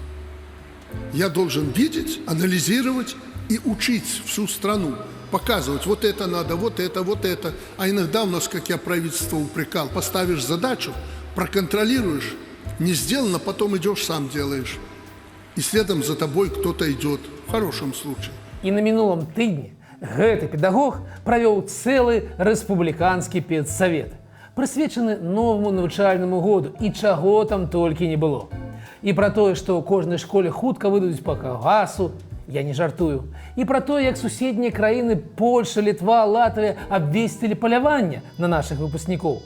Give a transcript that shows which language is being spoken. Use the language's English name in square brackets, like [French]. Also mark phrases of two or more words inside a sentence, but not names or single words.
[Russian] Я должен видеть, анализировать и учить всю страну, показывать, вот это надо, вот это, вот это. А иногда у нас, как я правительство упрекал, поставишь задачу, проконтролируешь, не сделано, потом идешь, сам делаешь. И следом за тобой кто-то идет, в хорошем случае. [Belarusian] И на минулом тыдні гэты педагог провёў цэлы рэспубліканскі педсавет, прысвечаны новому навучальнаму году, і чаго там толькі не было. І пра тое, што ў кожнай школе хутка выдадуць па калгасу, я не жартую. І пра тое, як суседнія краіны Польша, Літва, Латвія абвесцілі паляванне на нашых выпускнікоў.